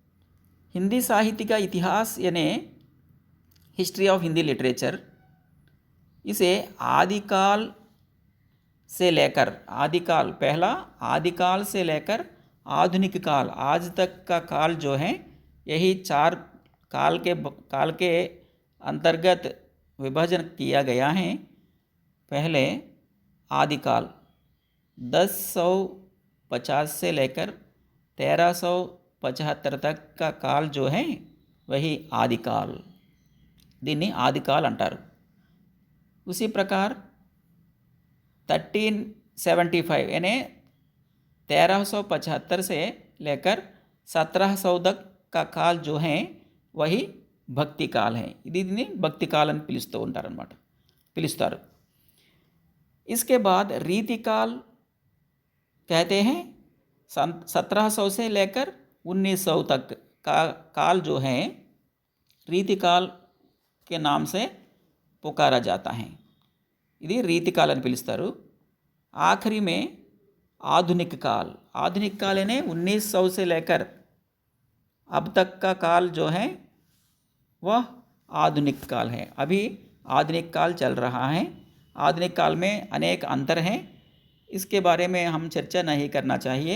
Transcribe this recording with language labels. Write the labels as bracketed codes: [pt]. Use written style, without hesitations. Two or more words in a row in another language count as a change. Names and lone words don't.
[hi] हिंदी साहित्य का इतिहास यानी [en] history of Hindi literature [hi] इसे आदिकाल से लेकर, आदिकाल पहला, आदिकाल से लेकर आधुनिक काल आज तक का काल जो है, यही 4 काल के अंतर्गत विभाजन किया गया है। पहले आदिकाल 1050 से लेकर 1375 तक का काल जो है वही आदिकाल, [te] దీన్ని ఆదికాల్ అంటారు. [hi] उसी प्रकार 1375 यानी 1375 से लेकर 1700 तक का काल जो है वही भक्ति काल है. [te] దీన్ని భక్తి కాల్ అని పిలుస్తూ ఉంటారన్నమాట, పిలుస్తారు. [hi] इसके बाद रीति काल कहते हैं. 1700 से लेकर 1900 तक का काल जो है रीति काल के नाम से पुकारा जाता है. [te] ఇది రీతి కాల్ అని పిలుస్తారు. [hi] आखिरी में आधुनिक काल, आधुनिक काल यानी 1900 से लेकर अब तक का काल जो है वह आधुनिक काल है. अभी आधुनिक काल चल रहा है. आधुनिक काल में अनेक अंतर हैं, इसके बारे में हम चर्चा नहीं करना चाहिए.